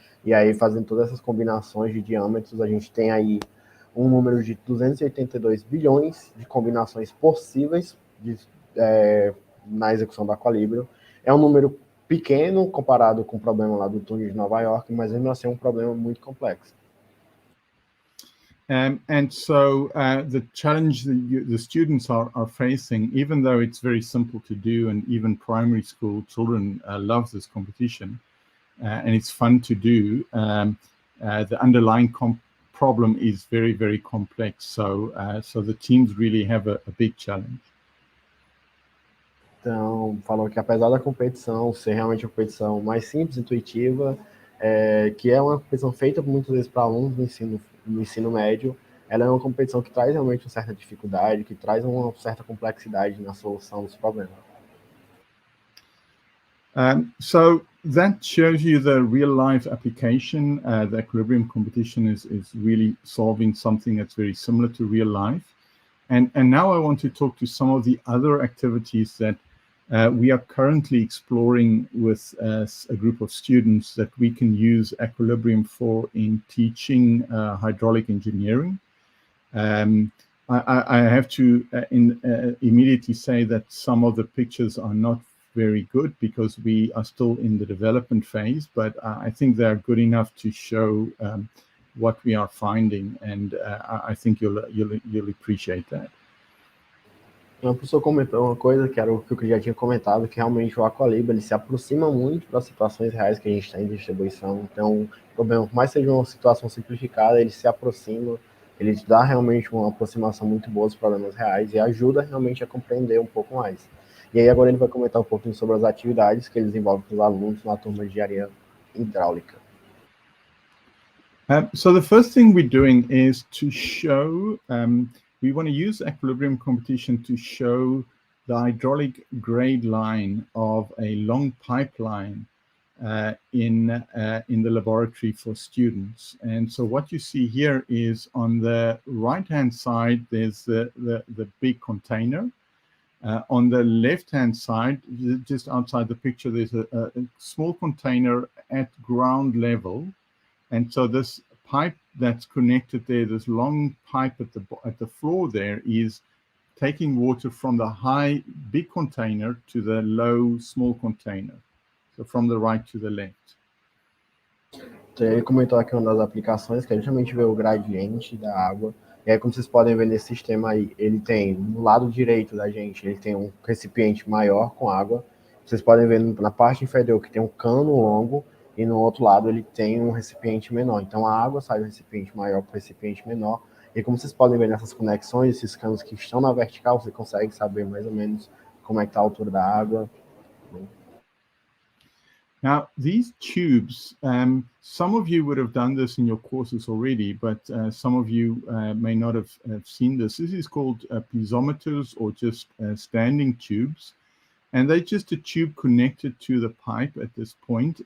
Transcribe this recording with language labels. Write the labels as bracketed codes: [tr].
[pt] E aí, fazendo todas essas combinações de diâmetros, a gente tem aí um número de 282 bilhões de combinações possíveis na execução do Aqualibrium. É um número pequeno comparado com o problema lá do túnel de Nova York, mas ainda assim é um problema muito complexo. [en] And so the challenge that the students are facing, even though it's very simple to do, and even primary school children love this competition, and it's fun to do, the underlying problem is very, very complex. So the teams really have a big challenge. Então, falou que apesar da competição ser realmente uma competição mais simples, intuitiva, que é uma competição feita muitas vezes para alunos do ensino médio, ela é uma competição que traz realmente uma certa dificuldade, que traz uma certa complexidade na solução dos problemas. So that shows you the real-life application. The equilibrium competition is really solving something that's very similar to real life. And now I want to talk to some of the other activities that we are currently exploring with a group of students that we can use equilibrium for in teaching hydraulic engineering. I have to immediately say that some of the pictures are not very good because we are still in the development phase, but I think they're good enough to show what we are finding, and I think you'll appreciate that. [pt] Uma pessoa comentou uma coisa que era o que eu já tinha comentado, que realmente o Aqualibrium ele se aproxima muito das situações reais que a gente tem de distribuição. Então, o problema, por mais que seja uma situação simplificada, ele se aproxima, ele te dá realmente uma aproximação muito boa dos problemas reais e ajuda realmente a compreender um pouco mais. E aí agora ele vai comentar um pouquinho sobre as atividades que ele desenvolve com os alunos na turma de engenharia hidráulica. [en] So the first thing we're doing is to show, we want to use equilibrium competition to show the hydraulic grade line of a long pipeline in the laboratory for students. And so what you see here is on the right-hand side, there's the big container. On the left-hand side, just outside the picture, there's a small container at ground level. And so this pipe that's connected there, this long pipe at the floor there, is taking water from the high big container to the low small container. So from the right to the left. [pt] Então, ele comentou aqui uma das aplicações, que é justamente ver o gradiente da água. E aí, como vocês podem ver nesse sistema aí, ele tem, no lado direito da gente, ele tem um recipiente maior com água. Vocês podem ver na parte inferior que tem um cano longo, e no outro lado ele tem um recipiente menor. Então a água sai do recipiente maior para o recipiente menor. E como vocês podem ver nessas conexões, esses canos que estão na vertical, você consegue saber mais ou menos como é que está a altura da água. [en] Now, these tubes, some of you would have done this in your courses already, but some of you may not have seen this. This is called piezometers, or just standing tubes. And they're just a tube connected to the pipe at this point.